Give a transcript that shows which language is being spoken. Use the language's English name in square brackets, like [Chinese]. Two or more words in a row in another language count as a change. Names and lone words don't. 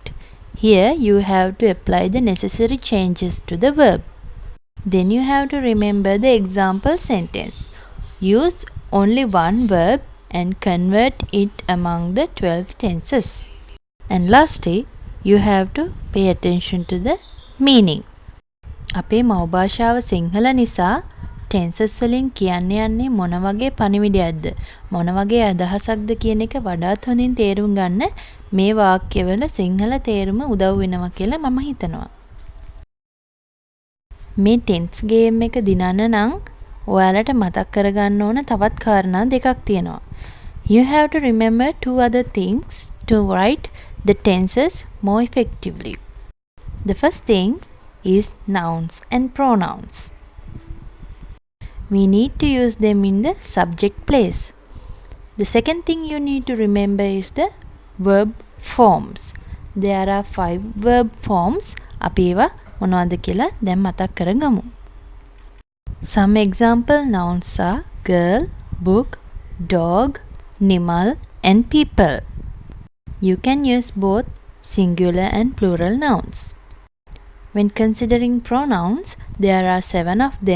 [English] Here you have to apply the necessary changes to the verb. Then you have to remember the example sentence. Use only one verb and convert it among the 12 tenses. And lastly, you have to pay attention to the meaning. [Sinhala] අපේ මව් භාෂාව සිංහල නිසා tenses වලින් කියන්න යන්නේ මොන වගේ පණිවිඩයක්ද මොන වගේ අදහසක්ද කියන එක වඩාත් හොඳින් තේරුම් ගන්න මේ වාක්‍යවල සිංහල තේරුම උදව් වෙනවා කියලා මම හිතනවා. මේ [English] tense game [Sinhala] එක දිනන්න නම් ඔයාලට මතක් කරගන්න ඕන තවත් කාරණා දෙකක් තියෙනවා. [English] You have to remember 2 other things to write the tenses more effectively. The first thing is nouns and pronouns. We need to use them in the subject place. The second thing you need to remember is the verb forms. There are 5 verb forms. [Sinhala] අපි ඒවා මොනවද කියලා දැන් මතක් කරගමු. [English] Some example nouns are girl, book, dog, animal and people. You can use both singular and plural nouns. When considering pronouns, there are 7 of them.